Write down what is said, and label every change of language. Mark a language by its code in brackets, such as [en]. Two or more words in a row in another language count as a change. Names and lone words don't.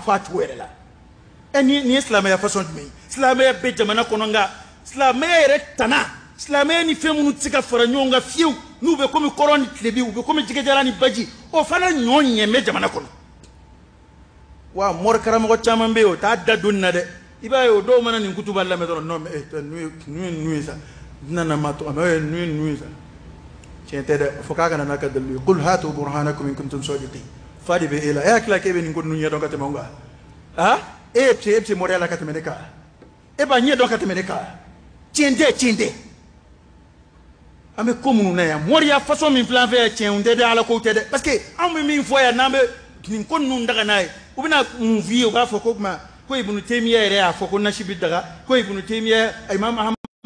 [bm] fɔ a cogo yɛrɛ la nin ye silamɛya fasɔn jumɛn ye silamɛya bɛ jamana kɔnɔ nka silamɛya yɛrɛ tana silamɛya ni fɛn minnu tɛ se ka fara ɲɔgɔn kan fiyewu n'u bɛ komi kɔrɔ ni tilebi u bɛ komi jɛgɛjara ni baji o fana ɲɔ ɲɛ bɛ jamana kɔnɔ wa mɔri karamɔgɔ caman bɛ yen o t'a da donni na dɛ i b'a ye o dɔw mana nin kutuba lamɛn dɔrɔn [fr] non mais [bm] ninnu ye sa nana ma tɔgɔ mɛ ninnu ye sa tiɲɛ tɛ dɛ fo k'a kana n'a ka dalilu ye [ar] قل هاتوا برهانكم إن كنتم صادقين [bm] fa de bɛ e la e hakili la k'e bɛ nin ko ninnu ɲɛdɔn ka tɛmɛ anw kan ah e bɛ se mɔriya la ka tɛmɛ ne kan e b'a ɲɛdɔn ka tɛmɛ ne kan tiɲɛ tɛ an bɛ ko minnu na yan mɔriya façon min filɛ an fɛ yan tiɲɛ tɛ dɛ ala kow tɛ dɛ [fr] parce que [bm] anw bɛ min fɔ yan n'an bɛ nin ko ninnu daga n'a ye u bɛna mun f'i ye u b'a fɔ ko kuma ko ibunu temiya yɛrɛ y'a fɔ ko nasi bi daga ko ibunu temiya imam ahmad